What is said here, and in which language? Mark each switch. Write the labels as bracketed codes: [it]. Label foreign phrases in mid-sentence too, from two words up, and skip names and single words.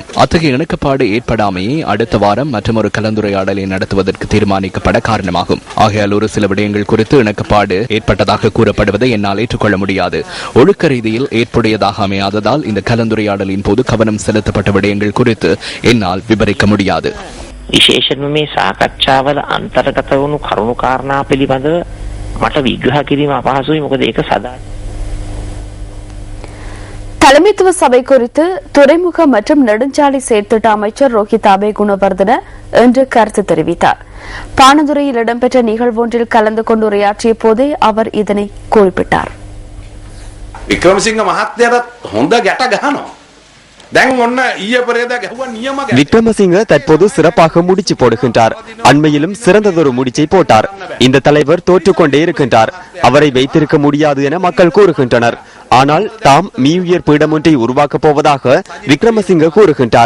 [ta] அத்தகைய இணக்கப்பாடு ஏற்படாமையே அடுத்த வாரம் மற்றும் ஒரு கலந்துரையாடலை நடத்துவதற்கு தீர்மானிக்கப்பட காரணமாகும். ஆகையால் ஒரு சில விடயங்கள் குறித்து இணக்கப்பாடு ஏற்பட்டதாக கூறப்படுவதை என்னால் ஏற்றுக்கொள்ள முடியாது. ஒழுக்க ரீதியில் ஏற்புடையதாக அமையாததால் இந்த கலந்துரையாடலின் போது கவனம் செலுத்தப்பட்ட விடயங்கள் குறித்து என்னால் விவரிக்க முடியாது. [si] විශේෂයෙන්ම මේ සාකච්ඡාවල අන්තර්ගත වුණු කරුණු කාරණා පිළිබඳව මට විග්‍රහ කිරීම අපහසුයි. මොකද ඒක සදා [ta] தலைமைத்துவ சபை குறித்து துறைமுக மற்றும் நெடுஞ்சாலை செயற்திட்ட அமைச்சர் ரோஹித் அபே குணவர்தன இன்று கருத்து தெரிவித்தார். பாணதுறையில் இடம்பெற்ற நிகழ்வொன்றில் கலந்து கொண்டு உரையாற்றிய போதே அவர் இதனை குறிப்பிட்டார். [si] விக்ரமசிங்க මහත්මයාත් හොඳ ගැට ගහනවා. [ta] விக்ரமசிங்க தற்போது சிறப்பாக முடிச்சு போடுகின்றார். அண்மையிலும் சிறந்ததொரு முடிச்சை போட்டார். இந்த தலைவர் தோற்றுக்கொண்டே இருக்கின்றார். அவரை வைத்திருக்க முடியாது என மக்கள் கூறுகின்றனர். ஆனால் தாம் மீயுயர் பீடம் ஒன்றை உருவாக்கப் போவதாக விக்ரமசிங்க கூறுகின்றார்.